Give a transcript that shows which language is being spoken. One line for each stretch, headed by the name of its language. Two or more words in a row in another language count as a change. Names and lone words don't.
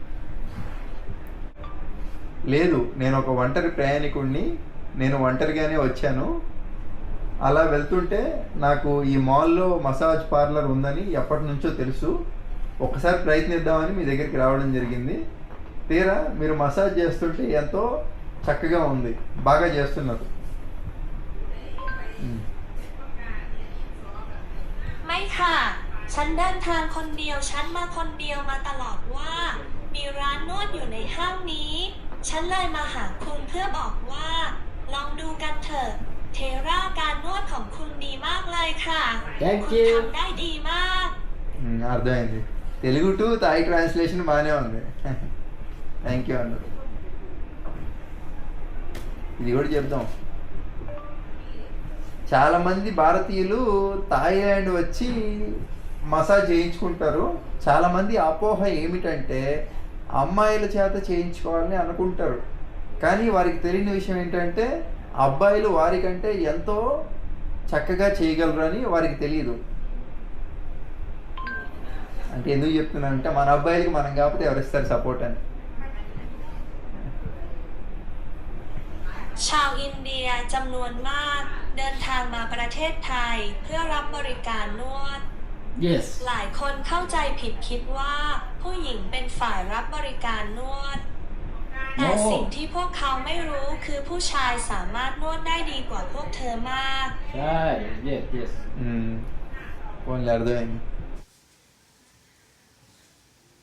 Telugu: లేదు, నేను ఒక ఒంటరి ప్రయాణికుడిని, నేను ఒంటరిగానే వచ్చాను. అలా వెళ్తుంటే నాకు ఈ మాల్లో మసాజ్ పార్లర్ ఉందని ఎప్పటి నుంచో తెలుసు. ఒకసారి ప్రయత్నిద్దామని మీ దగ్గరికి రావడం జరిగింది. తీరా మీరు మసాజ్ చేస్తుంటే ఎంతో చక్కగా ఉంది, బాగా చేస్తున్నారు.
Thai: ไม่ค่ะ ฉันเดินทางคนเดียว ฉันมาคนเดียวมาตลอดว่า มีร้านนวดอยู่ในห้างนี้ ฉันเลยมาหาคุณเพื่อบอกว่า ลองดูกันเถอะ เทราการนวดของคุณดีมากเลยค่ะ
English: Thank
Thai: คุณ
English: you.
Thai: ทำได้ดีมาก
Telugu: అర్థమైంది. తెలుగు
English: to Thai translation
Telugu: బాగానే ఉంది.
English: thank you
Telugu: అన్నారు. ఇది కూడా చెప్దాం. చాలామంది భారతీయులు థాయిలాండ్ వచ్చి మసాజ్ చేయించుకుంటారు. చాలామంది అపోహ ఏమిటంటే అమ్మాయిల చేత చేయించుకోవాలని అనుకుంటారు, కానీ వారికి తెలియని విషయం ఏంటంటే అబ్బాయిలు వారికంటే ఎంతో చక్కగా చేయగలరు అని వారికి తెలియదు. అంటే ఎందుకు చెప్తున్నానంటే మన అబ్బాయిలకి మనం కాకపోతే ఎవరిస్తారు సపోర్ట్ అని.
Thai: ชาวอินเดียจำนวนมากเดินทางมาประเทศไทยเพื่อรับบริการนวด
English: Yes.
Thai: หลายคนเข้าใจผิดคิดว่าผู้หญิงเป็นฝ่ายรับบริการนวด แต่สิ่งที่พวกเขาไม่รู้คือผู้ชายสามารถนวดได้ดีกว่าพวกเธอมาก ใช่ Yes.
Telugu: పోన్లే, అర్థమైంది.